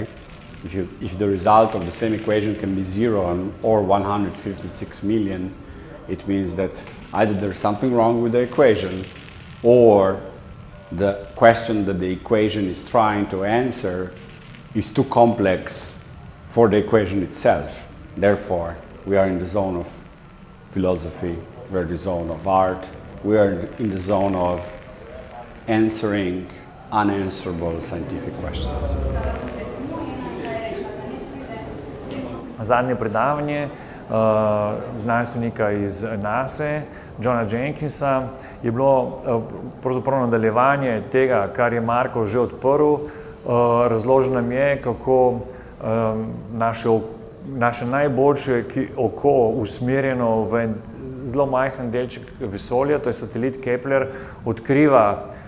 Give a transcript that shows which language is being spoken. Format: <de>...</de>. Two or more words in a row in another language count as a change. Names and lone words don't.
<en>If the result of the same equation can be 0 or 156 million, it means that either there's something wrong with the equation, or the question that the equation is trying to answer is too complex for the equation itself. Therefore, we are in the zone of philosophy, we are in the zone of art, we are in the zone of answering unanswerable scientific questions.</en> <sl>Zadnje predavanje znanstvenika iz NASA, Johna Jenkinsa, je bilo pravzaprav nadaljevanje tega, kar je Marko že odprl. Razložil nam je, kako naše najboljše oko usmerjeno v en zelo majhen delček vesolja, to je satelit Kepler, odkriva</sl>